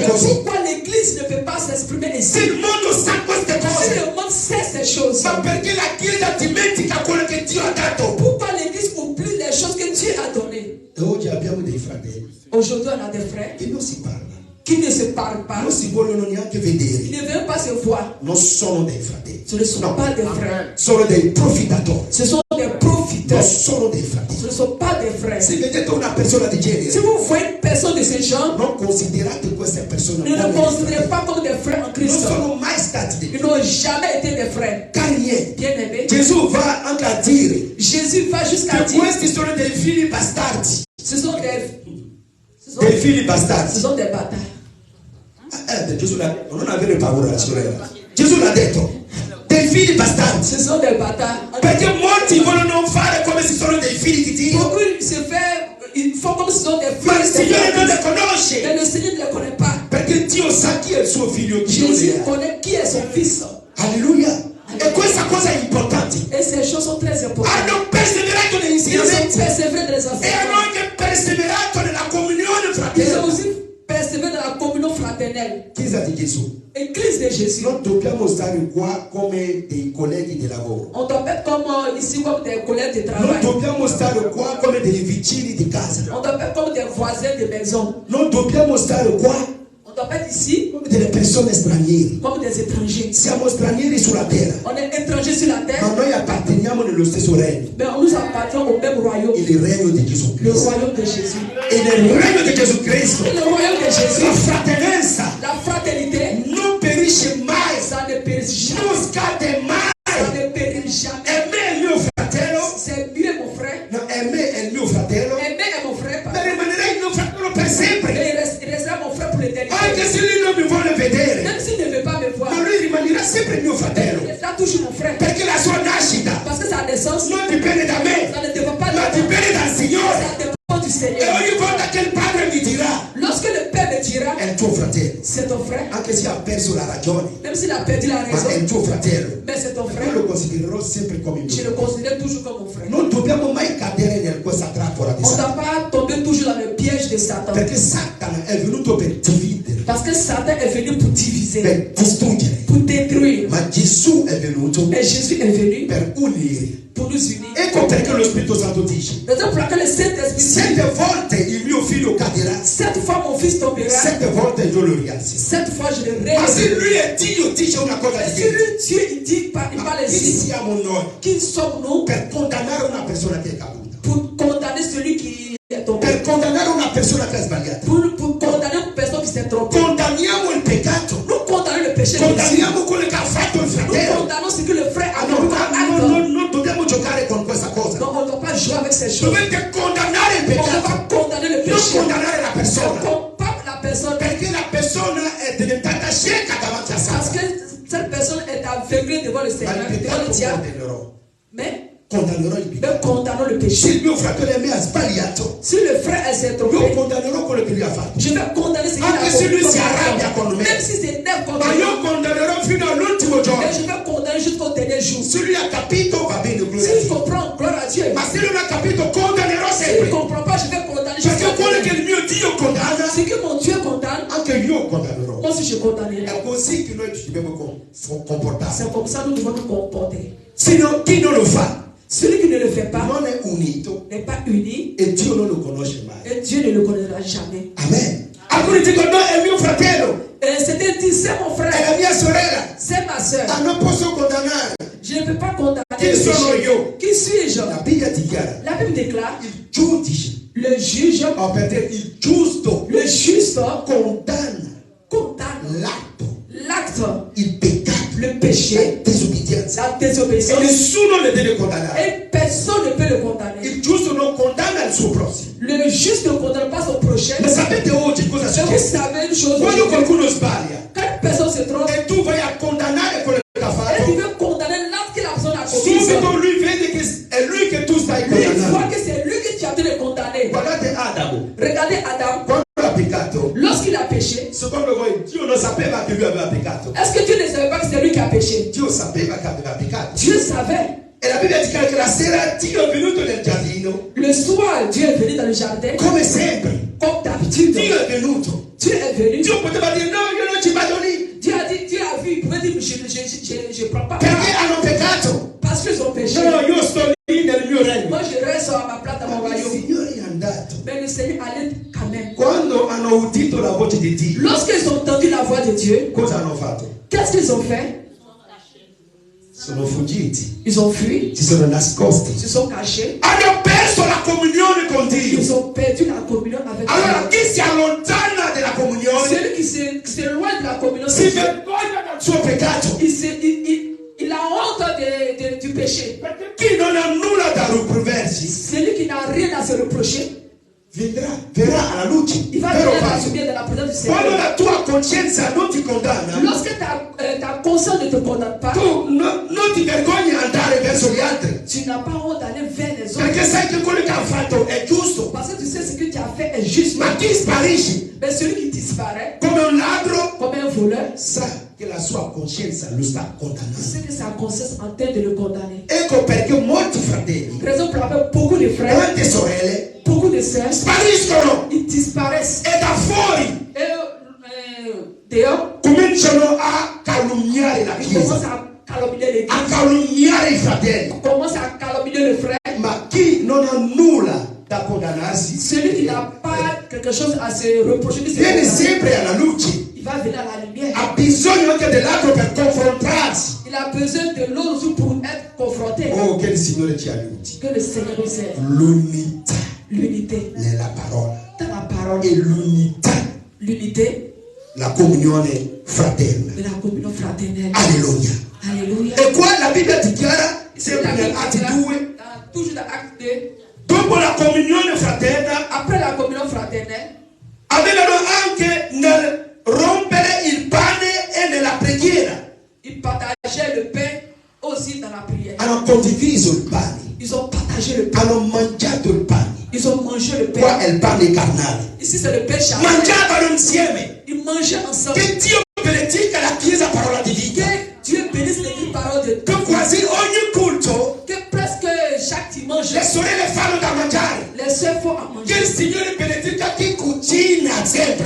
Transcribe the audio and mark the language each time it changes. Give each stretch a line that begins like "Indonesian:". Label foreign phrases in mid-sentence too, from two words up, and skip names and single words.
French: Mais
Italian: così?
French: pourquoi l'église ne peut pas s'exprimer
Italian: Se
French: ainsi?
Italian: il mondo sa queste
French: Si
Italian: cose,
French: le monde sait ces choses,
Italian: ma perché la Chiesa dimentica quello che Dio ha dato?
French: pourquoi l'église oublie les choses que Dieu a données?
Italian: E oggi abbiamo dei fratelli
French: Aujourd'hui, on a des frères
Italian: che non si parlano,
French: qui ne se parlent pas,
Italian: non si vogliono neanche
French: qui
Italian: vedere,
French: ne veulent pas se voir.
Italian: non sono dei fratelli,
French: Ce ne sont
Italian: no,
French: pas des frères.
Italian: sono dei profittatori,
French: Ce sont des
Italian: non
French: profiteurs.
Italian: sono dei
French: Ce
Italian: fratelli.
French: ne sont pas des frères.
Italian: Se vedete una persona di
French: Si
Italian: genere,
French: vous voyez une personne de ce genre,
Italian: non considerate queste persone
French: ne le
Italian: come dei
French: considérez
Italian: fratelli.
French: pas comme des frères en
Italian: Non
French: Christ.
Italian: sono mai stati dei
French: Ils n'ont jamais été des frères.
Italian: cari miei.
French: Bien-aimés,
Italian: Gesù va anche a dire
French: Jésus va jusqu'à
Italian: che
French: dire,
Italian: questi sono dei figli bastardi.
French: ce sont
Italian: Dei figli
French: ce
Italian: bastardi.
French: sont des bâtards.
Italian: Gesù l'ha detto, non avere paura, sorella. Gesù l'ha detto, dei figli bastardi.
French: Ce sont des bâtards.
Italian: Perché molti vogliono fare come se sono dei figli di Dio,
French: Beaucoup ils font comme si ce sont des
Italian: ma il
French: frères.
Italian: Signore non le
French: Mais
Italian: conosce.
French: le Seigneur ne les connaît pas.
Italian: Perché Dio sa chi è il suo figlio, chi non
French: Jésus
Italian: è.
French: connaît qui est son fils.
Italian: Alleluia. E questa cosa è importante.
French: Et ces choses sont très importantes.
Italian: Hanno perseverato negli
French: Ils ont
Italian: insegnamenti
French: persévéré dans les
Italian: e hanno
French: enseignements.
Italian: anche perseverato nella comunione
French: Ils ont
Italian: fratelli.
French: aussi persévéré dans la communion fraternelle.
Italian: Chiesa di Gesù.
French: Église de Jésus.
Italian: Non dobbiamo stare qua come dei colleghi di lavoro.
French: On doit pas être comme ici, comme des collègues de
Italian: Non
French: travail.
Italian: dobbiamo stare qua come dei vicini di casa.
French: On doit pas être comme des voisins de maison.
Italian: Non dobbiamo stare qua
French: On doit pas être ici
Italian: come delle persone straniere.
French: comme des étrangers.
Italian: Siamo stranieri sulla terra,
French: On est étrangers sur la
Italian: ma
French: terre,
Italian: noi apparteniamo nello stesso regno,
French: mais on nous appartient au même royaume.
Italian: il regno di Gesù
French: Le
Italian: Cristo.
French: royaume de Jésus.
Italian: E nel regno di Gesù Cristo
French: Le royaume de
Italian: la
French: Jésus.
Italian: fratellanza
French: La fraternité,
Italian: non perisce mai,
French: ça ne périt jamais.
Italian: non scade mai.
French: Ça ne périt jamais.
Italian: E me è il mio fratello,
French: C'est mieux mon frère.
Italian: no, e me è il mio fratello,
French: Aimer est mon frère.
Italian: ma rimanerei il mio fratello per sempre.
French: Mais il restera mon frère pour l'éternité.
Italian: Anche se lui non mi vuole vedere,
French: Même s'il ne veut pas me voir,
Italian: ma lui rimanerà sempre il mio fratello,
French: il restera toujours mon frère.
Italian: perché la sua nascita
French: Parce que sa naissance,
Italian: non dipende da me,
French: ça ne dépend pas de
Italian: ma
French: moi.
Italian: dipende dal Signore.
French: Ça dépend du
Italian: E
French: Seigneur.
Italian: ogni volta che il padre mi dirà,
French: Lorsque le Père me dira,
Italian: è il tuo fratello,
French: c'est ton frère,
Italian: anche se ha perso la ragione,
French: même s'il a perdu la
Italian: ma è
French: raison,
Italian: il tuo fratello,
French: mais c'est ton
Italian: io
French: frère,
Italian: lo considererò sempre come
French: je
Italian: mio.
French: le considère toujours comme mon frère.
Italian: Non dobbiamo mai cadere in questa trappola di
French: On ne doit
Italian: Satana,
French: pas tomber toujours dans le piège de Satan.
Italian: perché Satana è venuto per dividere,
French: Parce que Satan est venu pour diviser,
Italian: per distruggere,
French: pour détruire.
Italian: ma Gesù è venuto
French: Mais Jésus est venu
Italian: per unire.
French: pour nous unir.
Italian: Ecco perché lo Spirito Santo dice,
French: Raison pour laquelle le Saint-Esprit dit,
Italian: 7 volte il mio figlio caderà,
French: 7 fois mon fils tombera,
Italian: 7 volte io lo rialzerò.
French: 7 fois je le
Italian: Ma se
French: relèverai.
Italian: lui è Dio, dice una cosa di
French: Si
Italian: genere,
French: lui, Dieu, il dit, il parle
Italian: ma chi
French: ainsi.
Italian: siamo noi
French: Qui sommes-nous
Italian: per condannare una persona che è caduta?
French: pour condamner celui qui est tombé?
Italian: Per condannare una persona che ha sbagliato?
French: Pour condamner une personne qui s'est trompée.
Italian: Condanniamo il peccato,
French: Nous condamnons le péché de Jésus.
Italian: condanniamo quello che ha fatto il
French: Nous
Italian: fratello.
French: condamnons ce que le frère a
Italian: Ah, no,
French: commis comme acte.
Italian: non dobbiamo giocare con questa cosa.
French: Donc on ne doit pas jouer avec ces choses.
Italian: Dovete condannare il
French: On ne doit
Italian: peccato,
French: pas condamner le
Italian: non
French: péché.
Italian: condannare la persona,
French: Pas la personne.
Italian: perché la persona è diventata cieca davanti a
French: Parce
Italian: Satana.
French: que cette personne est aveuglé devant le Seigneur,
Italian: Ma il
French: devant le
Italian: peccato
French: diable.
Italian: condannerò.
French: Mais
Italian: Condannerò il
French: nous
Italian: peccato.
French: condamnons le péché.
Italian: Se il mio fratello mi ha sbagliato,
French: Si le frère elle s'est
Italian: io
French: trompé,
Italian: condannerò quello che lui ha fatto.
French: je vais condamner ce qu'il a
Italian: Anche se lui si
French: fait.
Italian: arrabbia con me.
French: Même si c'est neuf contre
Italian: Ma io
French: moi,
Italian: condannerò fino all'ultimo giorno.
French: mais je vais condamner jusqu'au dernier jour.
Italian: Se lui ha capito, va bene, gloria a
French: S'il
Italian: Dio.
French: comprend, gloire à Dieu.
Italian: Ma se lui non ha capito, condannerò
French: S'il ne
Italian: sempre.
French: comprend pas, je vais condamner
Italian: Perché
French: jusqu'au
Italian: quello che
French: dernier.
Italian: il mio Dio condanna,
French: Ce que mon Dieu condamne,
Italian: anche io condannerò.
French: moi aussi je condamnerai.
Italian: È così che noi ci dobbiamo comportare.
French: C'est comme ça que nous devons nous comporter.
Italian: Sino chi non lo fa
French: Celui qui ne le fait pas
Italian: non è unito
French: n'est pas uni
Italian: e Dio non lo conosce mai.
French: et Dieu ne le connaîtra jamais.
Italian: Amen. Alcuni dicono no, è mio fratello,
French: Et c'était dit, c'est mon
Italian: è la
French: frère,
Italian: mia sorella.
French: c'est ma soeur.
Italian: Ah, non posso condannare.
French: Je ne peux pas condamner
Italian: Chi
French: le
Italian: sono
French: péché.
Italian: io?
French: Qui suis-je?
Italian: La Bibbia dichiara
French: La Bible déclare,
Italian: il giudice,
French: le juge,
Italian: per te il giusto
French: le juste
Italian: condanna
French: condamne
Italian: l'atto,
French: l'acte,
Italian: il peccato,
French: le
Italian: la
French: péché,
Italian: disobbedienza.
French: la
Italian: E
French: désobéissance.
Italian: nessuno le deve condannare.
French: Et personne ne peut le condamner.
Italian: Il giusto non condanna il suo prossimo.
French: Le juste ne condamne pas son prochain.
Italian: Ma sapete oggi cosa
French: Mais vous
Italian: succede?
French: savez une chose,
Italian: Quando
French: aujourd'hui,
Italian: qualcuno sbaglia
French: quand une personne se trompe,
Italian: e tu vai a condannare quello che ha
French: et tu
Italian: fatto,
French: veux condamner l'acte que la personne a commis,
Italian: subito lui vede che è lui che tu stai
French: lui il voit
Italian: condannando.
French: que c'est lui que tu as dû le condamner.
Italian: Guardate Adamo,
French: Regardez Adam,
Italian: quando ha peccato,
French: lorsqu'il a péché,
Italian: secondo voi Dio non sapeva che lui aveva peccato?
French: est-ce que Dieu ne savait pas que c'est lui qui a péché?
Italian: Dio sapeva che aveva peccato.
French: Dieu savait.
Italian: E la Bibbia dice che la sera Dio è venuto nel giardino,
French: Le soir, Dieu est venu dans le jardin,
Italian: come sempre.
French: comme d'habitude.
Italian: Dio è venuto.
French: Dieu est venu.
Italian: Dio poteva dire no, io non ci vado lì,
French: Dieu a dit, Dieu a vu, il pouvait dire, je prends pas
Italian: perché
French: part.
Italian: hanno peccato.
French: Parce qu'ils ont péché.
Italian: No, io sto lì nel mio regno.
French: Moi, je reste à ma place dans mon
Italian: Ma il
French: royaume.
Italian: Signore è andato.
French: Mais le Seigneur allait quand même.
Italian: Quando hanno udito la voce di Dio,
French: Lorsqu'ils ont entendu la voix de Dieu,
Italian: cosa hanno fatto?
French: qu'est-ce qu'ils ont fait?
Italian: Sono fuggiti,
French: Ils ont fui,
Italian: si sono nascosti.
French: ils se sont cachés,
Italian: Hanno perso la comunione con Dio.
French: ils ont perdu la communion avec
Italian: Allora
French: Dieu.
Italian: chi si allontana dalla comunione
French: Celui qui s'éloigne de la communion,
Italian: si vergogna del suo peccato.
French: il a honte du péché.
Italian: Perché chi non ha nulla da riproversi
French: Celui qui n'a rien à se reprocher,
Italian: verrà alla luce.
French: il va
Italian: Vero o
French: venir à la
Italian: falso?
French: lumière de la présence du
Italian: Quando
French: Seigneur.
Italian: la tua coscienza non ti condanna,
French: Lorsque ta conscience ne te condamne pas,
Italian: tu non ti vergogni ad andare verso gli altri.
French: tu n'as pas honte d'aller vers les autres.
Italian: Perché sai che quello che ha fatto è giusto.
French: Parce que tu sais ce que tu as fait est juste.
Italian: Ma chi sparisce
French: Mais celui qui disparaît,
Italian: come un ladro
French: comme un voleur,
Italian: sa che la sua coscienza lo sta condannando.
French: c'est que sa conscience est en train de le condamner.
Italian: Ecco perché molti fratelli,
French: Raison pour laquelle beaucoup de frères,
Italian: tante sorelle
French: beaucoup de sœurs,
Italian: spariscono
French: ils disparaissent.
Italian: e da fuori
French: Et dehors,
Italian: cominciano a calunniare la
French: ils commencent
Italian: Chiesa,
French: à calomnier
Italian: a
French: l'église,
Italian: calunniare i fratelli.
French: commencent à calomnier le frère.
Italian: Ma chi non ha nulla da condannarsi
French: Celui qui n'a pas quelque chose à se reprocher, qui se
Italian: viene
French: condamne,
Italian: sempre alla luce.
French: il va venir à la lumière.
Italian: Ha bisogno anche dell'altro per confrontarsi.
French: Il a besoin de l'autre pour être confronté.
Italian: Oh, che il Signore ci aiuti.
French: Que le Seigneur nous aide.
Italian: L'unità
French: L'unité
Italian: nella parola
French: dans la parole.
Italian: e l'unità,
French: L'unité
Italian: la comunione fraterna.
French: de la communion fraternelle.
Italian: Alleluia.
French: Alléluia.
Italian: E qua la Bibbia dichiara, sempre
French: La Bible
Italian: nell'Atti
French: dira,
Italian: 2,
French: toujours dans Acte 2,
Italian: dopo la comunione fraterna,
French: après la communion fraternelle,
Italian: avevano anche nel rompere il pane e nella preghiera.
French: ils partageaient le pain aussi dans la prière.
Italian: Hanno condiviso il pane,
French: Ils ont partagé le pain.
Italian: hanno mangiato il pane.
French: Ils ont mangé le
Italian: Qua
French: pain.
Italian: è il pane carnale.
French: Ici, c'est le pain charnel.
Italian: Mangiavano insieme.
French: Ils mangeaient ensemble.
Italian: Che Dio benedica la Chiesa parola di vita.
French: Que Dieu bénisse l'église parole de
Italian: Che quasi ogni culto
French: que presque chaque dimanche,
Italian: le sorelle fanno da mangiare.
French: les sœurs font à
Italian: Che il
French: manger.
Italian: Signore benedica chi cucina sempre.